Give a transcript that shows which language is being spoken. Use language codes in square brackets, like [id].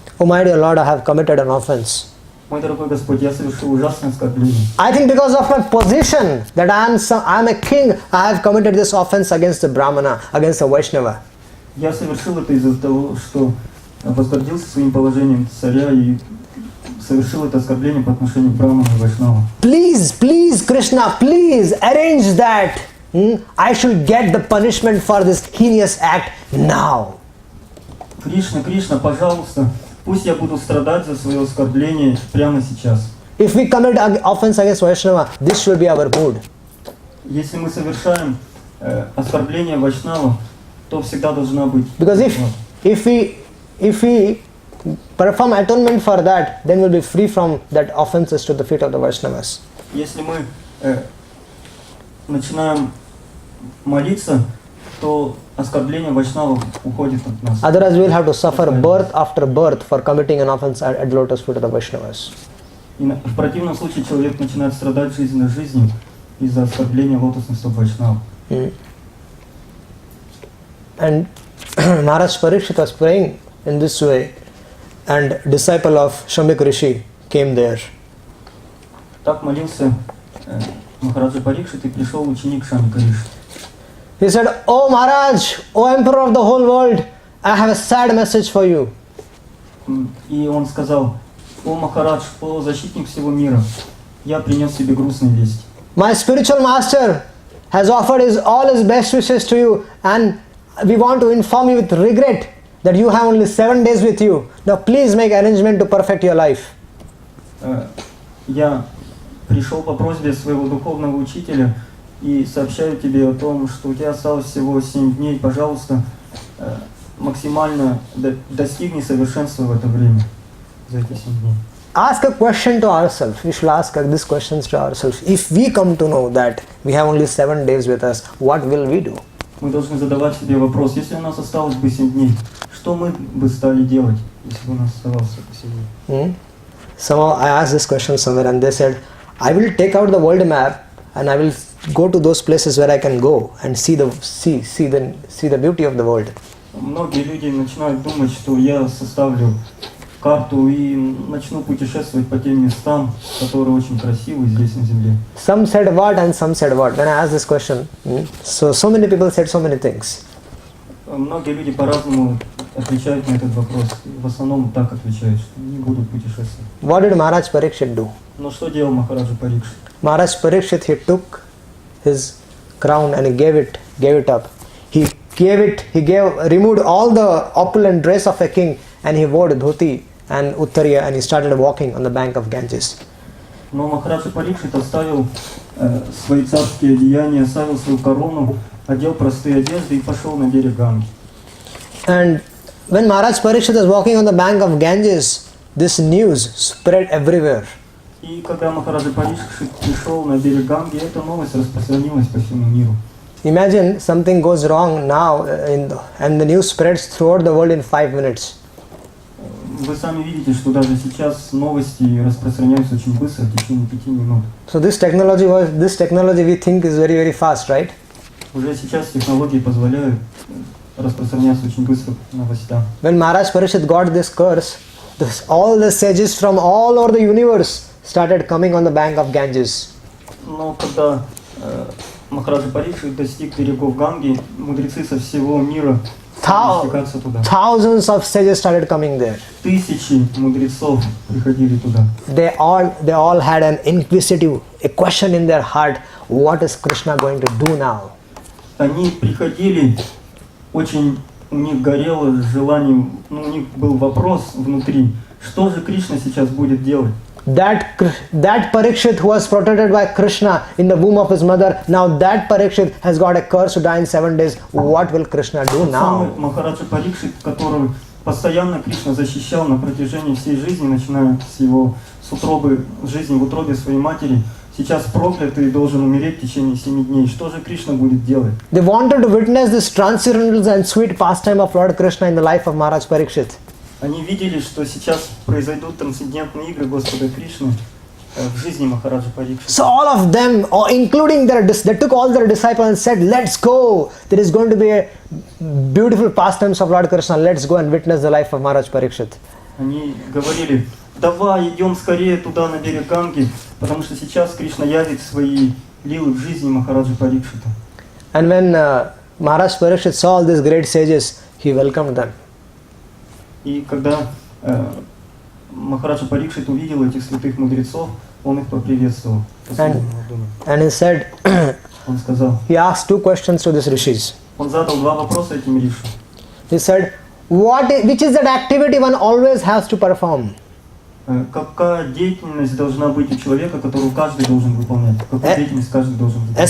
[en] Oh my dear Lord, I have committed an offense. [ru] Мой дорогой Господь, я совершил ужасное оскорбление. [en] I think because of my position, that I am a king, I have committed this offense against the Brahmana, against the Vaishnava. [ru] Я совершил это из-за того, что возгордился своим положением царя и совершил это оскорбление по отношению к Брахману и Вайшнаву. [en] Please, Krishna, please arrange that I should get the punishment for this heinous act now. [ru] Кришна, пожалуйста, пусть я буду страдать за свое оскорбление прямо сейчас. [en] If we commit offense against Vaishnava, this should be our mood. [ru] Если мы совершаем оскорбление Вайшнава, то всегда должна быть. [en] Because if we perform atonement for that, then we'll be free from that offenses to the feet of the Vaishnavas. [ru] Если мы начинаем молиться, то оскорбление Вайшнавов уходит от нас. [en] Otherwise, we'll have to suffer birth after birth for committing an offense at lotus feet of the Vaishnavas. [ru] И в противном случае человек начинает страдать жизненной жизнью из-за оскорбления лотосных стоп Вайшнавов. [en] And Maharaj Parikshit was praying in this way, and disciple of Shamik Rishi came there. [ru] Так молился Махараджа Парикшит, и пришел ученик Шамика Риши. [en] He said, "Oh Maharaj, O Emperor of the whole world, I have a sad message for you." [ru] И он сказал: «О Махарадж, о защитник всего мира, я принес тебе грустные вести. [en] My spiritual master has offered all his best wishes to you, and we want to inform you with regret that you have only 7 days with you. Now please make arrangement to perfect your life." [ru] Я пришел по просьбе своего духовного учителя и сообщаю тебе о том, что у тебя осталось всего 7 дней. Пожалуйста, максимально достигни совершенства в это время, за эти 7 дней. [en] Ask a question to ourselves. We should ask these questions to ourselves. If we come to know that we have only 7 days with us, what will we do? [ru] Мы должны задавать себе вопрос: если у нас осталось бы 7 дней, что мы бы стали делать, если бы у нас оставалось 7 дней? [en] Somehow I asked this question somewhere, and they said, I will take out the world map and I will go to those places where I can go and see the beauty of the world. [ru] Многие люди начинают думать, что я составлю карту и начну путешествовать по тем местам, которые очень красивы здесь на земле. [en] Some said what and some said what. When I asked this question, so many people said so many things. [ru] Многие люди по-разному отвечают на этот вопрос. В основном так отвечают, что не будут путешествовать. [en] What did Maharaj Parikshit do? [ru] Но что делал Махараджа Парикшит? [en] Maharaj Parikshit, he took his crown and he gave it up. He removed all the opulent dress of a king, and he wore dhoti and uttariya, and he started walking on the bank of Ganges. [ru] Но Махараджа Парикшит оставил свои царские одеяния, оставил свою корону, одел простые одежды и пошел на берег Ганги. [en] And when Maharaj Parikshit was walking on the bank of Ganges, this news spread everywhere. [ru] И когда Махараджа Парикшит пришел на берег Ганги, эта новость распространилась по всему миру. [en] Imagine something goes wrong now and the news spreads throughout the world in 5 minutes. [ru] Вы сами видите, что даже сейчас новости распространяются очень быстро, в течение 5 минут. [en] So this technology we think is very, very fast, right? [ru] Уже сейчас технологии позволяют распространяться очень быстро новостям. [en] When Maharaj Parishit got this curse, all the sages from all over the universe started coming on the bank of Ganges. [ru] Но когда Махараджа Парикшит достиг берегов Ганги, мудрецы со всего мира стали стекаться туда. [en] Thousands of sages started coming there. [ru] Тысячи мудрецов приходили туда. [en] They all had an inquisitive, a question in their heart: what is Krishna going to do now? [ru] Они приходили, очень у них горело желание, у них был вопрос внутри, что же Кришна сейчас будет делать? [en] That Parikshit who was protected by Krishna in the womb of his mother, now that Parikshit has got a curse to die in 7 days. What will Krishna do now? [ru] Махараджа Парикшит, которого постоянно Кришна защищал на протяжении всей жизни, начиная с его утробы, жизни в утробе своей матери, сейчас проклятый должен умереть в течение 7 дней. Что же Кришна будет делать? [en] They wanted to witness this transcendental and sweet pastime of Lord Krishna in the life of Maharaj Parikshit. [ru] Они видели, что сейчас произойдут трансцендентные игры Господа Кришны в жизни Махараджа Парикшита. [en] So all of them, including they took all their disciples and said, "Let's go. There is going to be a beautiful pastimes of Lord Krishna. Let's go and witness the life of Maharaj Parikshit." [ru] Они говорили: давай, идем скорее туда, на берег Ганги, потому что сейчас Кришна явит свои лилы в жизни Махараджа Парикшита. [en] And when Maharaj Parikshit saw all these great sages, he welcomed them. [ru] И когда Махараджа Парикшит увидел этих святых мудрецов, он их поприветствовал. [en] And he said, [ru] Он сказал, [en] he asked 2 questions to these rishis. [ru] Он задал 2 вопроса этим риши. [en] He said, which is that activity one always has to perform? [ru] Какая деятельность должна быть у человека, которую каждый должен выполнять? Какую деятельность каждый должен выполнять?